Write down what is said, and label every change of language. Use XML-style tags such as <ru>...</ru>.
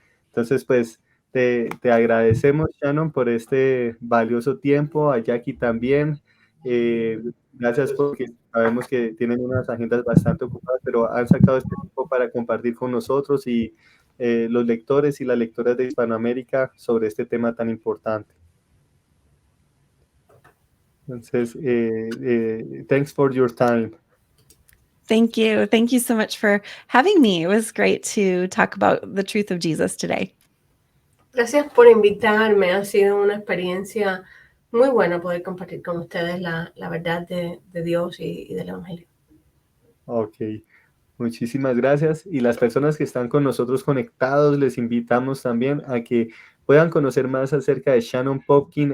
<es>Entonces, pues, te agradecemos, Shannon, por este valioso tiempo, a Jackie también. Gracias porque sabemos que tienen unas agendas bastante ocupadas, pero han sacado este tiempo para compartir con nosotros y los lectores y las lectoras de Hispanoamérica sobre este tema tan importante.</es> <en>Entonces, thanks for your time. Thank you. Thank you so much for having me. It was great to talk about the truth of Jesus today.</en> <es>Gracias por invitarme. Ha sido una experiencia muy buena poder compartir con ustedes la verdad de Dios y del Evangelio. Ok, muchísimas gracias. Y las personas que están con nosotros conectados, les invitamos también a que puedan conocer más acerca de Shannon Popkin.</es>